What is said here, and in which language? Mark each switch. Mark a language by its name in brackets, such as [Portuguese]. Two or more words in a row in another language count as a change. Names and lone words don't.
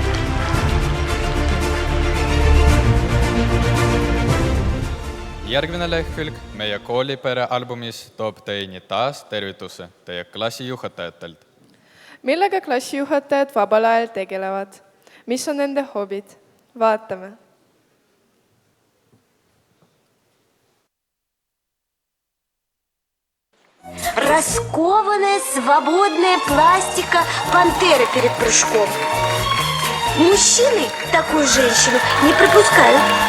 [Estonian] Järgmine lehkülg meie koolipere albumis toob teieni taas tervituse teie klassijuhatajatelt. Millega klassijuhatajad vabal ajal tegelevad? Mis on nende hobid? Vaatame. [Russian] Раскованная, свободная пластика пантеры перед прыжком. Мужчины такую женщину не пропускают.